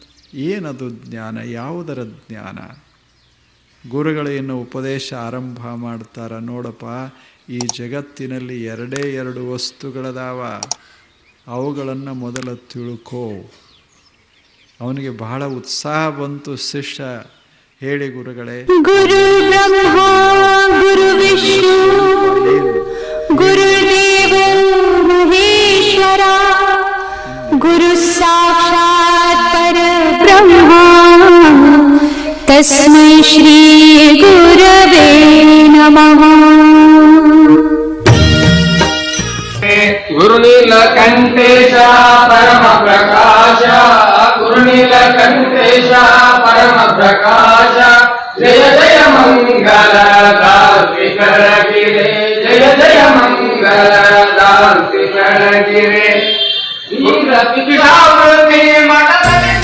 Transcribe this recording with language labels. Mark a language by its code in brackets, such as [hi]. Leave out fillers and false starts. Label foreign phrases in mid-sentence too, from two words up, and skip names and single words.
[kn] ಏನದು ಜ್ಞಾನ? ಯಾವುದರ ಜ್ಞಾನ? ಗುರುಗಳು ಇನ್ನು ಉಪದೇಶ ಆರಂಭ ಮಾಡ್ತಾರೆ. ನೋಡಪ್ಪ, ಈ ಜಗತ್ತಿನಲ್ಲಿ ಎರಡೇ ಎರಡು ವಸ್ತುಗಳದಾವ, ಅವುಗಳನ್ನು ಮೊದಲು ತಿಳ್ಕೋ. ಅವನಿಗೆ ಬಹಳ ಉತ್ಸಾಹ ಬಂತು. ಶಿಷ್ಯ ಹೇಳಿ ಗುರುಗಳೇ. [sa] ಗುರು ಬ್ರಹ್ಮ ಗುರು ವಿಷ್ಣು ಗುರುದೇವೋ ಮಹೇಶ್ವರ ಗುರು ಸಾಕ್ಷಾತ್ ಪರಬ್ರಹ್ಮ ತಸ್ಮೈ ಶ್ರೀ ಗುರವೇ ನಮಃ. [kn] ಗುರುನೀಲಕಂಠೇಶ ಪರಮ ಪ್ರಕಾಶ ಗುರುನೀಲಕಂಠೇಶ ಪರಮ ಪ್ರಕಾಶ ಜಯ ಜಯ ಮಂಗಲ ದಾಲ್ಪಿಕರ ಗಿರೆ ಜಯ ಜಯ ಮಂಗಲ ದಾಲ್ಪಿಕರ ಗಿರೆ ಇಂದ್ರ ಪಿತಾವೃತಿ ಮಠದಲ್ಲಿ